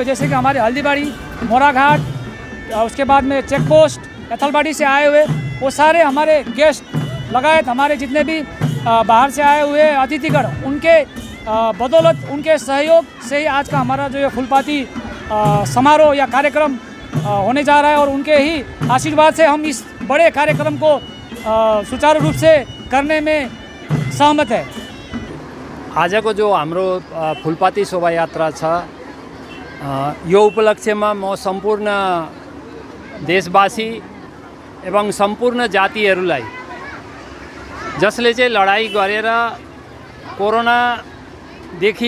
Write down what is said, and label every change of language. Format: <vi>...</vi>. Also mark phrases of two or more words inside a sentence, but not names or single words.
<hi>जैसे कि हमारे हल्दीबाड़ी, मोराघाट, उसके बाद में</hi> <en>check post,</en> <hi>एथलबाड़ी से आए हुए, वो सारे हमारे गेस्ट लगायत हमारे जितने भी बाहर से आए हुए अतिथिगण, उनके बदौलत, उनके सहयोग से ही आज का हमारा जो ये फूलपाती समारोह या कार्यक्रम होने जा रहा है, और उनके ही आशीर्वाद से हम इस बड़े कार्यक्रम को सुचारू रूप से करने में सहमत है।</hi> <ne>आजको जो हाम्रो फुलपाती शोभायात्रा छ यो उपलक्ष्यमा म सम्पूर्ण देशवासी एवं सम्पूर्ण जातिहरूलाई जसले चाहिँ लडाईँ गरेर कोरोनादेखि</ne>